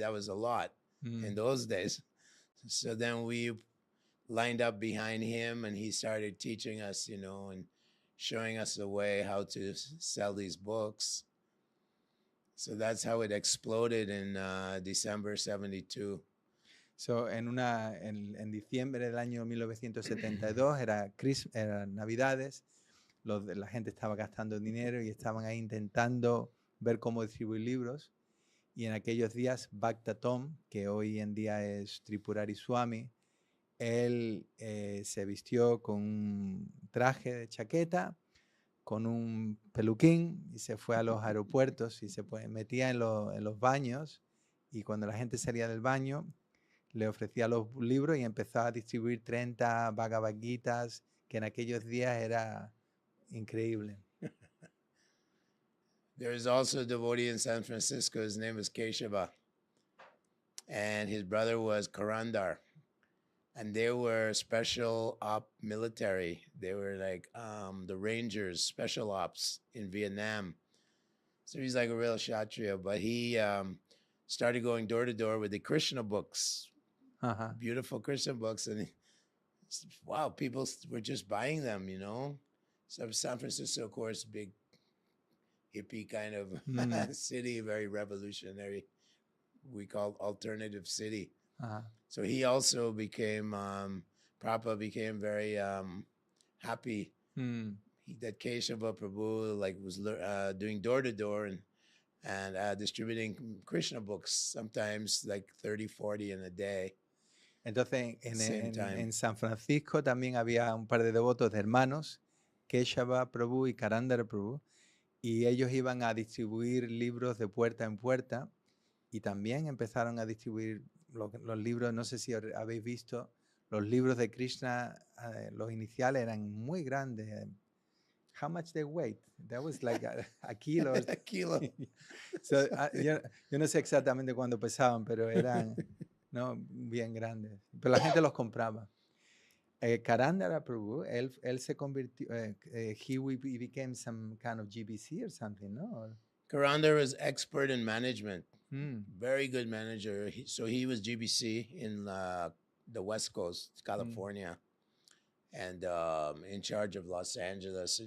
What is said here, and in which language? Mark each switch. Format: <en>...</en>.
<en>That was a lot in those days. So then we lined up behind him, and he started teaching us, and showing us the way how to sell these books. So that's how it exploded in December 72.</en> <es>So en diciembre del año 1972, era Navidades, la gente estaba gastando dinero y estaban ahí intentando ver cómo distribuir libros. Y en aquellos días, Bhakta Tom, que hoy en día es Tripurari Swami, él se vistió con un traje de chaqueta, con un peluquín y se fue a los aeropuertos y se metía en los baños, y cuando la gente salía del baño le ofrecía los libros y empezó a distribuir 30 Bhagavad Gitas, que en aquellos días era increíble.</es> <en>There's also a devotee in San Francisco. His name was Keshava, and his brother was Karandar. And they were special op military. They were like the Rangers, special ops in Vietnam. So he's like a real Kshatriya, but he started going door to door with the Krishna books, beautiful Krishna books. And wow, people were just buying them, you know. So San Francisco, of course, big hippie kind of city, very revolutionary. We called alternative city. So he also became, Prabhupada became very happy that Keshava Prabhu like was doing door to door and distributing Krishna books, sometimes like 30, 40 in a day.</en> <es>Entonces, en San Francisco también había un par de devotos de hermanos, Keshava Prabhu y Karandara Prabhu, y ellos iban a distribuir libros de puerta en puerta, y también empezaron a distribuir los libros. No sé si habéis visto, los libros de Krishna, los iniciales eran muy grandes.</es> <en>How much they weighed? That was like a kilo. A kilo.</en> <es>So, yo no sé exactamente cuánto pesaban, pero eran bien grandes. Pero la gente los compraba.</es> <en>Karandara Prabhu,</en> <es>él se convirtió,</es> <en>he became some kind of GBC or something, no? Karandara was expert in management. Very good manager. So he was GBC in the West Coast, California, and in charge of Los Angeles.</en>